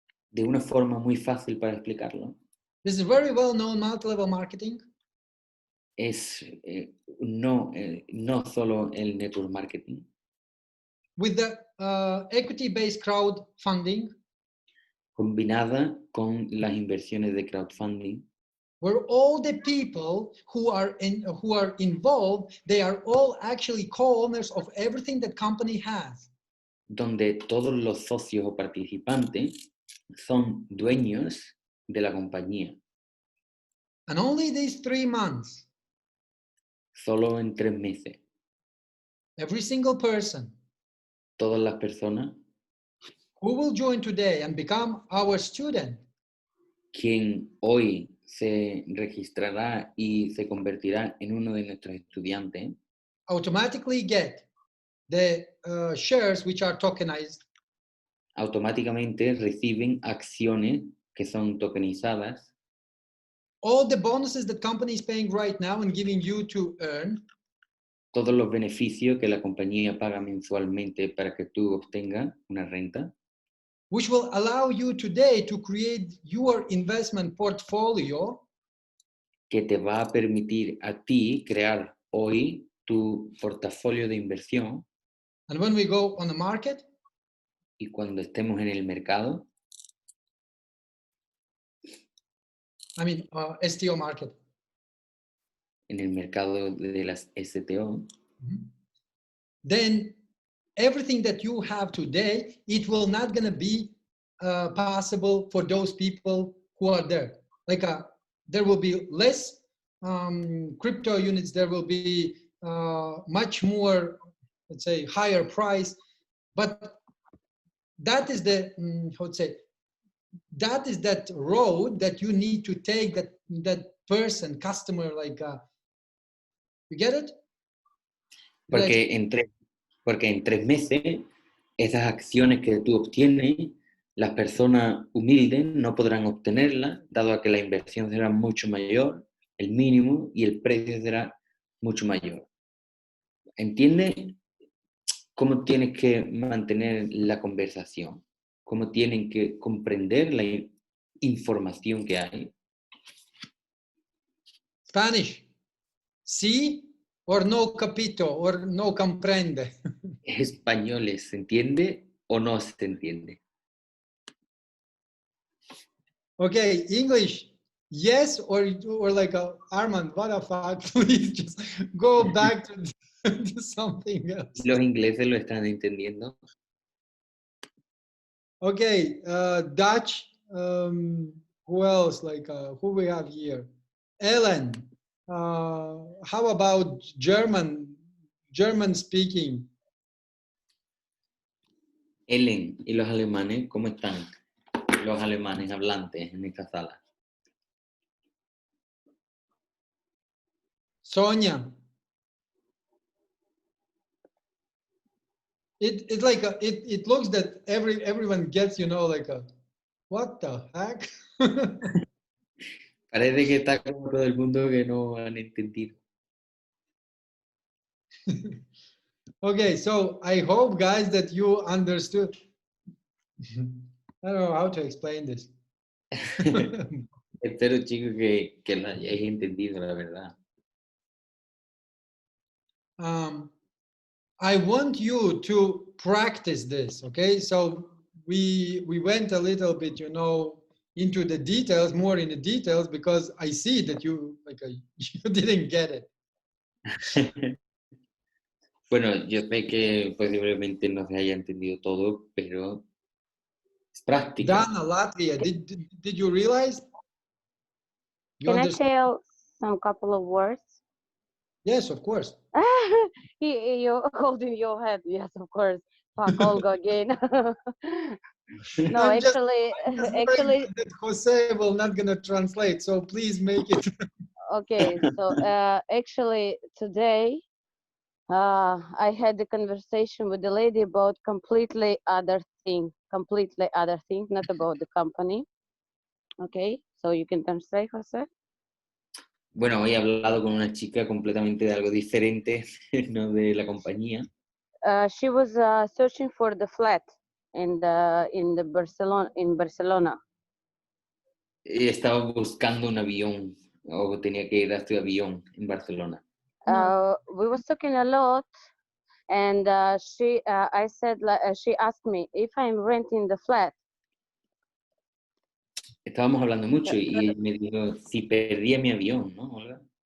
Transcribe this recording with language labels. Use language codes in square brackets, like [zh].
[es] De una forma muy fácil para explicarlo. [en] This is very well known multi-level marketing. [es] Es no solo el network marketing. [en] With the equity-based crowdfunding. [es] Combinada con las inversiones de crowdfunding. [en] Where all the people who are involved, they are all actually co-owners of everything that company has. [es] Donde todos los socios o participantes son dueños de la compañía. [en] And only these 3 months. [es] Solo en 3 meses. [en] Every single person. [es] Todas las personas. [en] Who will join today and become our student? [es] Quien hoy se registrará y se convertirá en uno de nuestros estudiantes. [en] Automatically get the shares which are tokenized. [es] Automáticamente reciben acciones que son tokenizadas. [en] All the bonuses that company is paying right now and giving you to earn. [es] Todos los beneficios que la compañía paga mensualmente para que tú obtengas una renta. [en] Which will allow you today to create your investment portfolio. [es] Que te va a permitir a ti crear hoy tu portafolio de inversión. [en] And when we go on the market. [es] Y cuando estemos en el mercado. [en] I mean, STO market. [es] En el mercado de las STO. [en] Then everything that you have today, it will not going to be possible for those people who are there. Like there will be less crypto units. There will be much more, let's say, higher price. But that is the, how to say, that is that road that you need to take, that person, customer, like, you get it? [es] Porque en 3 meses, esas acciones que tú obtienes, las personas humildes no podrán obtenerlas, dado a que la inversión será mucho mayor, el mínimo, y el precio será mucho mayor. ¿Entiendes cómo tienes que mantener la conversación? ¿Cómo tienen que comprender la información que hay? [en] Spanish. Sí or [it] no capito [en] or [es] no comprende. Españoles, ¿se entiende o no se entiende? [en] Okay, English. Yes or like Armand, what the fuck? Please just go back to something else. [es] ¿Los ingleses lo están entendiendo? [en] Okay, Dutch. Who else? Like who we have here? Ellen. How about German? German speaking. [es] Ellen, ¿y los alemanes cómo están? Los alemanes hablantes en esta sala. [en] Sonia. It's like it looks that everyone gets, you know, like a what the heck. [es] Parece que está como todo el mundo que no han entendido. [en] Okay, so I hope, guys, that you understood. I don't know how to explain this. [es] Espero, chicos, que lo hayáis entendido, la verdad. [en] I want you to practice this, okay? So we went a little bit, you know, into the details, more in the details, because I see that you you didn't get it. [es] Bueno, yo sé que posiblemente no se haya entendido todo, pero es práctica. [en] Dana, Latvia, did you realize? You Can I understand? tell some couple of words? Yes, of course. You're holding your head. Yes, of course. Fuck Olga again. No, I'm just actually, worried that Jose will not gonna translate, so please make it. okay. So actually, today I had a conversation with the lady about completely other thing, not about the company. Okay, so you can translate, Jose. [es] Bueno, hoy he hablado con una chica completamente de algo diferente, no de la compañía. [en] She was searching for the flat in Barcelona. [es] Estaba buscando un avión, o tenía que ir a su avión en Barcelona. [en] We was talking a lot, and she asked me if I'm renting the flat. [es] Estábamos hablando mucho y me dijo si perdía mi avión, ¿no, Olga?